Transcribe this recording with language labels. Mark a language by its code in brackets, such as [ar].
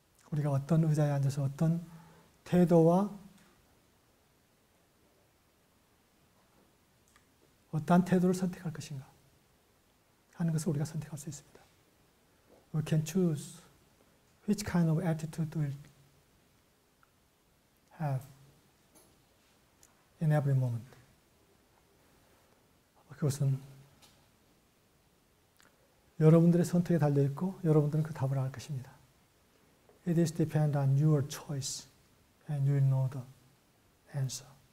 [ko] 우리가 어떤 의자에 앉아서 어떤 태도와 어떠한 태도를 선택할 것인가 하는 것을 우리가 선택할 수 있습니다. [en] We can choose which kind of attitude we'll have in every moment. [ko] 그것은 여러분들의 선택에 달려있고 여러분들은 그 답을 알 것입니다. [en] It is depend on your choice and you will know the answer.